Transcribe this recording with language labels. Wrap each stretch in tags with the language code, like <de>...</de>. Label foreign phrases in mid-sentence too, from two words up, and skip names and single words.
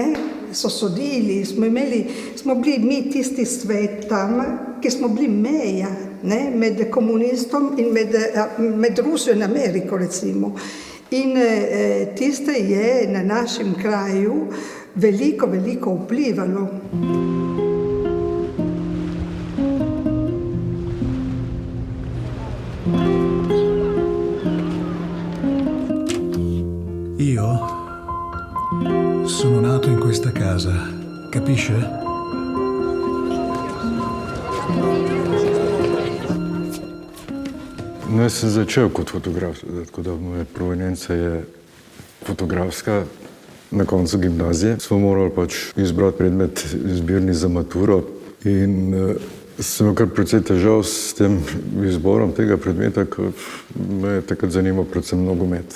<sl>So sodili, smo bili mi tisti svet tam, ki smo bili meja, ne, med komunistom in med Rusijo in Ameriko, recimo. In tiste je na našem kraju veliko vplivalo.</sl> <it>Io sono nato in questa casa, capisce?</it> <sl>No, jaz sem začel kot fotograf, tako da moja provenienca je fotografska. Na koncu gimnazije smo morali pač izbrati predmet izbirni za maturo in sem imel kar precej težav s tem izborom tega predmeta, ker me je takrat zanimal predvsem nogomet.</sl>